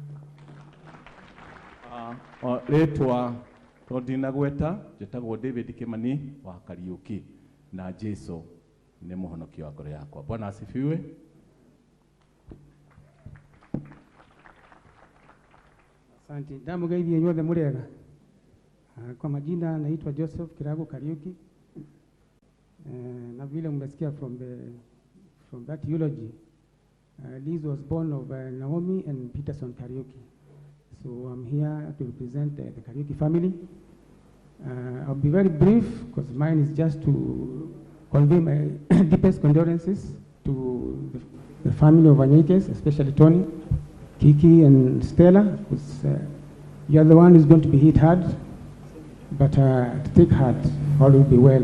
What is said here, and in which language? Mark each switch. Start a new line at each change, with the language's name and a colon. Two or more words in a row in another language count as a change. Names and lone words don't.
Kikuyu: Rĩtwa tondinagweta njĩtagwo David Kĩmani wa Kariũki, na Jesu nĩ mũhonokia wa ngoro yakwa.
Swahili: Bwana asifiwe. Asante.
Kikuyu: Ndamugeithie inyuothe mũrĩega.
Swahili: Kwa majina naitwa Joseph Kirago Kariuki. Na vile mmesikia
English: from that eulogy, Liz was born of Naomi and Peterson Kariuki. So I'm here to represent the Kariuki family. I'll be very brief because mine is just to convey my deepest condolences to the family of Wanyoike, especially Tony, Kiki and Stella, because you are the one who's going to be hit hard, but take heart, all will be well.